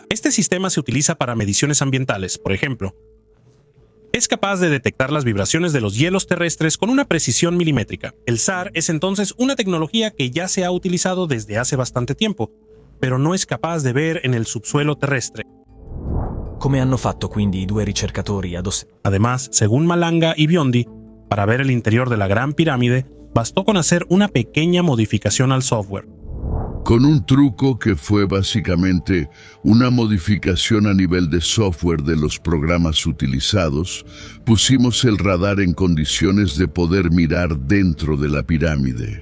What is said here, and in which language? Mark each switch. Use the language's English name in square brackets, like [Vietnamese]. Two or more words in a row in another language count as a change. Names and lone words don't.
[Spanish] Este sistema se utiliza para mediciones ambientales, por ejemplo. Es capaz de detectar las vibraciones de los hielos terrestres con una precisión milimétrica. El SAR es entonces una tecnología que ya se ha utilizado desde hace bastante tiempo, pero no es capaz de ver en el subsuelo terrestre. [Italian] Come hanno fatto quindi i due ricercatori ad osservare? [Spanish] Además, según Malanga y Biondi, para ver el interior de la Gran Pirámide, bastó con hacer una pequeña modificación al software. Con un truco que fue básicamente una modificación a nivel de software de los programas utilizados, pusimos el radar en condiciones de poder mirar dentro de la pirámide.